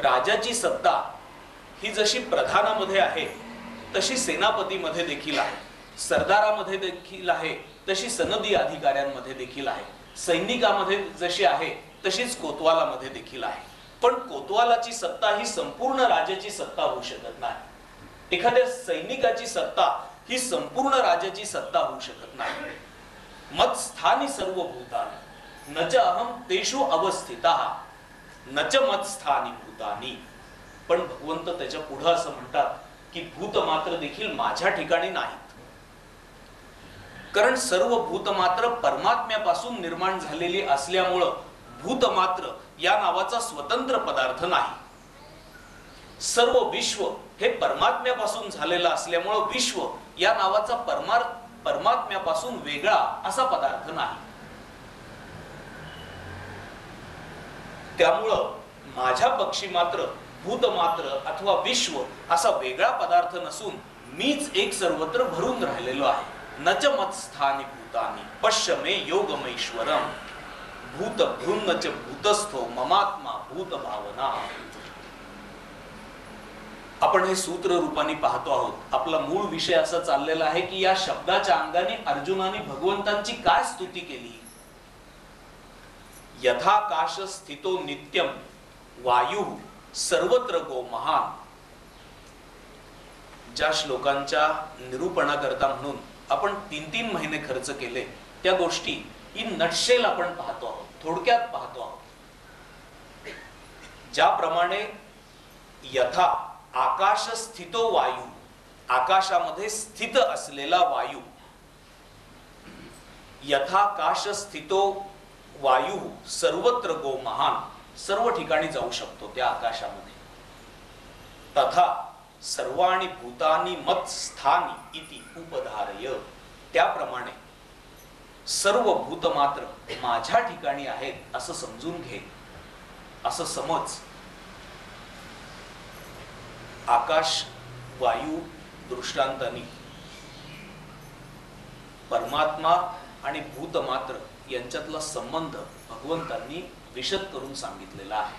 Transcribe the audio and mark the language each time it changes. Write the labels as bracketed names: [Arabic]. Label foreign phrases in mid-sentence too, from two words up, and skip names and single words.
[Marathi] राजाची सत्ता ही जशी प्रधानामध्ये आहे तशी सेनापतीमध्ये देखील आहे, सरदारामध्ये देखील आहे तशी सनदी अधिकाऱ्यांमध्ये देखील आहे, सैनिकामध्ये जशी आहे तशीच कोतवालामध्ये देखील आहे. पण कोतवालाची सत्ता ही संपूर्ण राजाची सत्ता होऊ शकत नाही. एखाद्या सैनिकाची सत्ता ही संपूर्ण राजाची सत्ता होऊ शकत नाही. [Sanskrit] मत्स्थानी सर्व भूतानि न च अहम तेषु अवस्थितः न च मत्स्थानी भूतानि. [Marathi] पण भगवंत त्याच्या पुढे असं म्हणतात की भूत मात्र देखील माझ्या ठिकाणी नाहीत, कारण सर्व भूत मात्र परमात्म्यापासून निर्माण झालेली असल्यामुळं भूत मात्र या नावाचा स्वतंत्र पदार्थ नाही. सर्व विश्व हे परमात्म्यापासून झालेलं असल्यामुळं विश्व या नावाचा परमात्म्यापासून वेगळा असा पदार्थ नाही. त्यामुळं माझ्या पक्षी मात्र भूत मात्र अथवा विश्व असा वेगळा पदार्थ नसून मीच एक सर्वत्र भरून राहिलेलो आहे. [Sanskrit] नच मत्स्थानी भूतानि पश्य मे योगमैश्वरम भूत भृन्नच भूतस्थो ममात्मा भूत भावना. [Marathi] आपण हे सूत्र रूपाने पाहतो आहोत. आपला मूळ विषय असा चाललेला आहे की या शब्दाच्या अंगाने अर्जुनाने भगवंतांची काय स्तुती केली. [Sanskrit] यथाकाश स्थितो नित्यम वायू सर्वत्र गो महान. [Marathi] ज्या श्लोकांच्या निरूपणाकरता म्हणून आपण 3-3 महिने खर्च केले त्या गोष्टी ही नटशेल आपण पाहतो आहोत, थोडक्यात पाहतो आहोत. ज्याप्रमाणे [Sanskrit] यथा आकाश स्थितो वायू, [Marathi] आकाशामध्ये स्थित असलेला वायू, [Sanskrit] यथाकाश स्थितो वायू सर्वत्र गो महान, [Marathi] सर्व ठिकाणी जाऊ शकतो त्या आकाशामध्ये. [Sanskrit] तथा सर्वाणि भूतानि मत्स्थानी इति उपधारय. [Marathi] त्याप्रमाणे सर्व भूत मात्र माझ्या ठिकाणी आहेत असं समजून घे, असं समज. आकाश वायू दृष्टांतानी परमात्मा आणि भूत मात्र यांच्यातला संबंध भगवंतांनी विशद करून सांगितलेला आहे.